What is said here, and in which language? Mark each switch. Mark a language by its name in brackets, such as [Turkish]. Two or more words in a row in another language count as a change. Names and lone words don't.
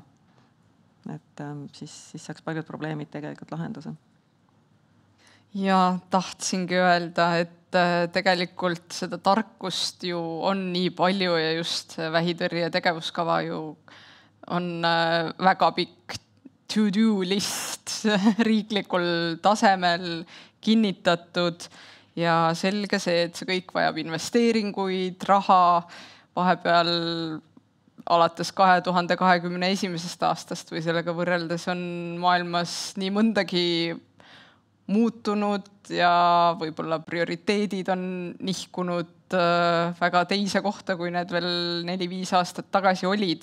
[Estonian] Et siis saaks paljud probleemid tegelikult lahenduse. Ja tahtsingi öelda, et tegelikult seda tarkust ju on nii palju ja just vähitõrje tegevuskava ju on väga pikk [English] to-do list [Estonian] riiklikul tasemel kinnitatud ja selge see, et see kõik vajab investeeringuid, raha, vahepeal alates 2021. aastast või sellega võrreldes on maailmas nii mõndagi muutunud ja võib-olla prioriteedid on nihkunud väga teise kohta, kui need veel 4-5 aastat tagasi olid.